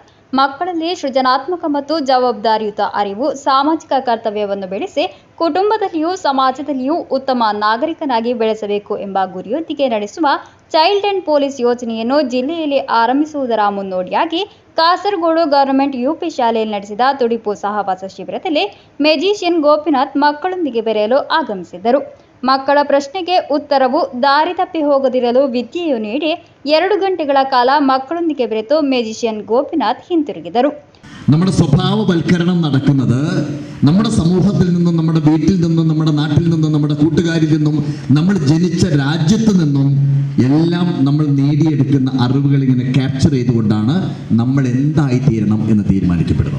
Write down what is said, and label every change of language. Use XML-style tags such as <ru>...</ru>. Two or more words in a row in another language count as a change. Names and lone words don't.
<kn>ಮಕ್ಕಳಲ್ಲಿ ಸೃಜನಾತ್ಮಕ ಮತ್ತು ಜವಾಬ್ದಾರಿಯುತ ಅರಿವು, ಸಾಮಾಜಿಕ ಕರ್ತವ್ಯವನ್ನು ಬೆಳೆಸಿ ಕುಟುಂಬದಲ್ಲಿಯೂ ಸಮಾಜದಲ್ಲಿಯೂ ಉತ್ತಮ ನಾಗರಿಕನಾಗಿ ಬೆಳೆಸಬೇಕು ಎಂಬ ಗುರಿಯೊಂದಿಗೆ ನಡೆಸುವ ಚೈಲ್ಡ್ ಅಂಡ್ ಪೊಲೀಸ್ ಯೋಜನೆಯನ್ನು ಜಿಲ್ಲೆಯಲ್ಲಿ ಆರಂಭಿಸುವುದರ ಮುನ್ನೋಡಿಯಾಗಿ ಕಾಸರಗೋಡು ಗವರ್ನಮೆಂಟ್ ಯುಪಿ ಶಾಲೆಯಲ್ಲಿ ನಡೆಸಿದ ತುಡಿಪು ಸಹವಾಸ ಶಿಬಿರದಲ್ಲಿ ಮ್ಯಾಜಿಷಿಯನ್ ಗೋಪಿನಾಥ್ ಮಕ್ಕಳೊಂದಿಗೆ ಬೆರೆಯಲು ಆಗಮಿಸಿದ್ದರು. ಮಕ್ಕಳ ಪ್ರಶ್ನೆಗೆ ಉತ್ತರವು ದಾರಿ ತಪ್ಪಿ ಹೋಗದಿರಲು ವಿದ್ಯೆಯು ನೀಡಿ 2 ഗಂಟೆಗಳ ಕಾಲ മക്കളൊന്നിಗೆ ಬೆರೆತು ಮ್ಯಾಜಿಷಿಯನ್ ಗೋಪಿನಾಥ್ ಹಿಂತಿರುಗಿದರು.</kn> <ml>നമ്മുടെ സ്വഭാവവൽക്കരണം നടക്കുന്നത് നമ്മുടെ സമൂഹത്തിൽ നിന്നും, നമ്മുടെ വീട്ടിൽ നിന്നും, നമ്മുടെ നാട്ടിൽ നിന്നും, നമ്മുടെ കൂട്ടുകാരിൽ നിന്നും, നമ്മൾ ജനിച്ച രാജ്യത്ത് നിന്നും എല്ലാം നമ്മൾ നേടിയെടുക്കുന്ന അറിവുകൾ ഇങ്ങനെ ക്യാപ്ചർ ചെയ്തുകൊണ്ടാണ് നമ്മൾ എന്തായിത്തീരണം എന്ന് തീരുമാനിക്കപ്പെടുന്നത്.</ml>